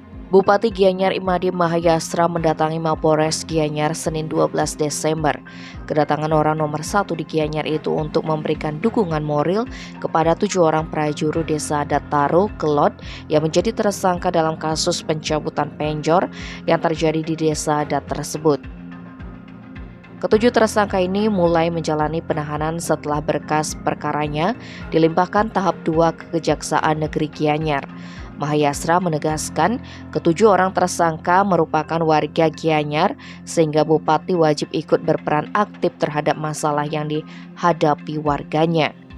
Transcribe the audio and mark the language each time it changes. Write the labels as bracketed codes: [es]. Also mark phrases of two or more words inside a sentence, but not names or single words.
[id] Bupati Gianyar Imade Mahayastra mendatangi Mapolres Gianyar Senin 12 Desember. Kedatangan orang nomor 1 di Gianyar itu untuk memberikan dukungan moral kepada 7 orang prajuru desa adat Taro Kelot yang menjadi tersangka dalam kasus pencabutan penjor yang terjadi di desa adat tersebut. Ketujuh tersangka ini mulai menjalani penahanan setelah berkas perkaranya dilimpahkan tahap 2 ke Kejaksaan Negeri Gianyar. Mahayastra menegaskan ketujuh orang tersangka merupakan warga Gianyar sehingga Bupati wajib ikut berperan aktif terhadap masalah yang dihadapi warganya.